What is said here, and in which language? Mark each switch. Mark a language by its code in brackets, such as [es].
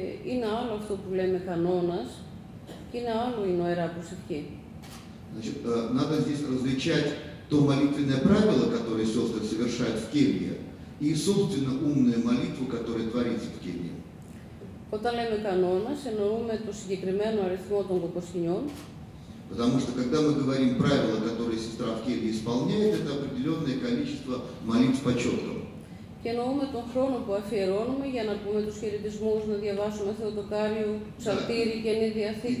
[el] Είναι άλλο αυτό που λέμε κανόνας και είναι άλλο η νοερά προσευχή. [ru] Значит, надо здесь различать то молитвенное правило, которое сестры совершают в келье, и, собственно, умную молитву, которая творится в келье. [el] Όταν λέμε κανόνας, εννοούμε το συγκεκριμένο αριθμό των κοκοσχηνιών. [ru] Потому что, когда мы говорим правила, которые сестра в келье исполняет, это определенное количество молитв по четкам. [el] Και εννοούμε τον χρόνο που αφιερώνουμε για να πούμε τους χαιρετισμούς, να διαβάσουμε Θεοτοκάριο, ψαλτήρι, Καινή Διαθήκη.